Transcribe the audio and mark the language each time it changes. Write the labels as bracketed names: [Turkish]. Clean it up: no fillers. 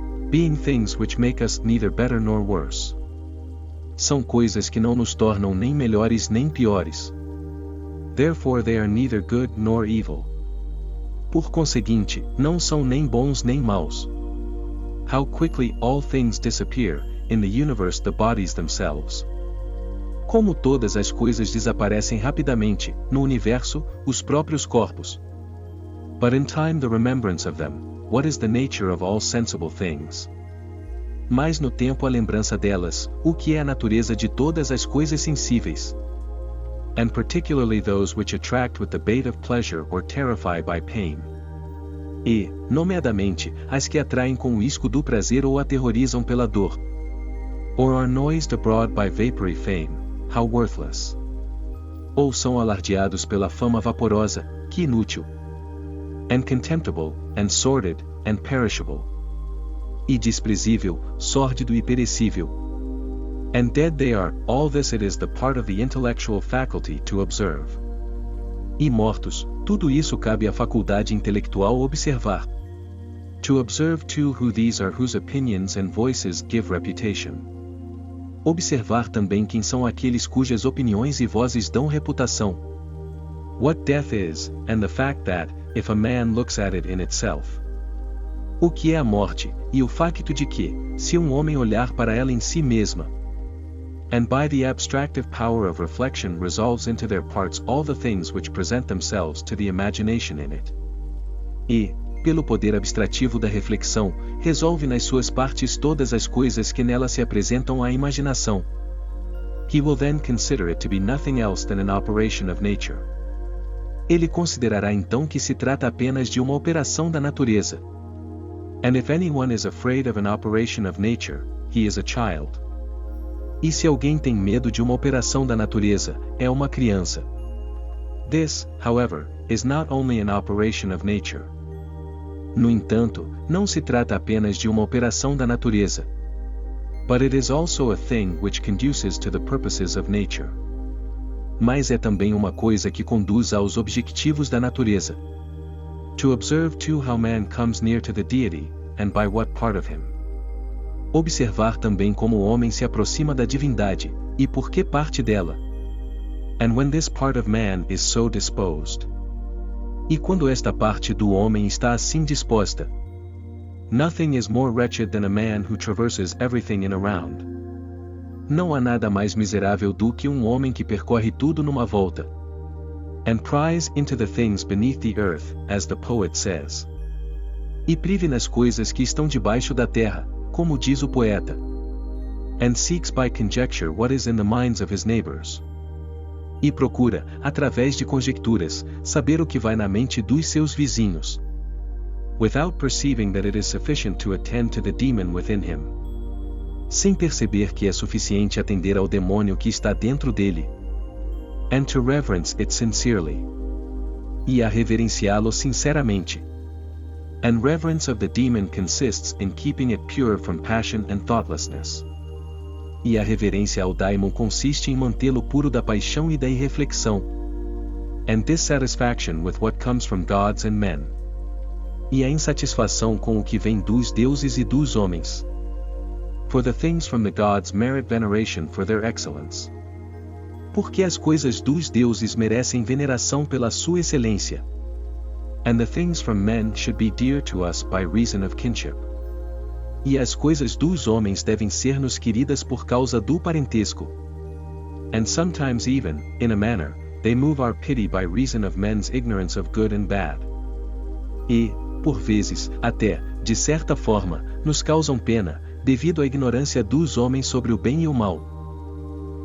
[English] Being things which make us neither better nor worse. [Portuguese] São coisas que não nos tornam nem melhores nem piores. [English] Therefore they are neither good nor evil. [Portuguese] Por conseguinte, não são nem bons nem maus. [English] How quickly all things disappear, in the universe the bodies themselves. [Portuguese] Como todas as coisas desaparecem rapidamente, no universo, os próprios corpos. [English] But in time the remembrance of them, what is the nature of all sensible things? [Portuguese] Mas no tempo a lembrança delas, o que é a natureza de todas as coisas sensíveis? [English] And particularly those which attract with the bait of pleasure or terrify by pain. [Portuguese] E, nomeadamente, as que atraem com o isco do prazer ou aterrorizam pela dor. [English] Or are noised abroad by vapory fame. How worthless. [Portuguese] Ou são alardeados pela fama vaporosa, que inútil. [English] And contemptible, and sordid, and perishable. [Portuguese] E desprezível, sórdido e perecível. [English] And dead they are, all this it is the part of the intellectual faculty to observe. [Portuguese] E mortos, tudo isso cabe à faculdade intelectual observar. [English] To observe too who these are whose opinions and voices give reputation. [Portuguese] Observar também quem são aqueles cujas opiniões e vozes dão reputação. [English] What death is, and the fact that, if a man looks at it in itself. [Portuguese] O que é a morte, e o facto de que, se um homem olhar para ela em si mesma. [English] And by the abstractive power of reflection resolves into their parts all the things which present themselves to the imagination in it. [Portuguese] E, pelo poder abstrativo da reflexão, resolve nas suas partes todas as coisas que nela se apresentam à imaginação. [English] He will then consider it to be nothing else than an operation of nature. [Portuguese] Ele considerará então que se trata apenas de uma operação da natureza. [English] And if anyone is afraid of an operation of nature, he is a child. [Portuguese] E se alguém tem medo de uma operação da natureza, é uma criança. [English] This, however, is not only an operation of nature. [Portuguese] No entanto, não se trata apenas de uma operação da natureza. [English] But it is also a thing which conduces to the purposes of nature. [Portuguese] Mas é também uma coisa que conduz aos objetivos da natureza. [English] To observe too how man comes near to the deity, and by what part of him. [Portuguese] Observar também como o homem se aproxima da divindade, e por que parte dela. [English] And when this part of man is so disposed. [Portuguese] E quando esta parte do homem está assim disposta. [English] Nothing is more wretched than a man who traverses everything in a round. [Portuguese] Não há nada mais miserável do que um homem que percorre tudo numa volta. [English] And pries into the things beneath the earth, as the poet says. [Portuguese] E prive nas coisas que estão debaixo da terra, como diz o poeta. [English] And seeks by conjecture what is in the minds of his neighbors. [Portuguese] E procura, através de conjecturas, saber o que vai na mente dos seus vizinhos. [English] Without perceiving that it is sufficient to attend to the demon within him. [Portuguese] Sem perceber que é suficiente atender ao demônio que está dentro dele. [English] And to reverence it sincerely. [Portuguese] E a reverenciá-lo sinceramente. [English] And reverence of the demon consists in keeping it pure from passion and thoughtlessness. [Portuguese] E a reverência ao daimon consiste em mantê-lo puro da paixão e da irreflexão. [English] And dissatisfaction with what comes from gods and men. [Portuguese] E a insatisfação com o que vem dos deuses e dos homens. [English] For the things from the gods merit veneration for their excellence. [Portuguese] Porque as coisas dos deuses merecem veneração pela sua excelência. [English] And the things from men should be dear to us by reason of kinship. [Portuguese] E as coisas dos homens devem ser-nos queridas por causa do parentesco. [English] And sometimes even, in a manner, they move our pity by reason of men's ignorance of good and bad. [Portuguese] E, por vezes, até, de certa forma, nos causam pena, devido à ignorância dos homens sobre o bem e o mal.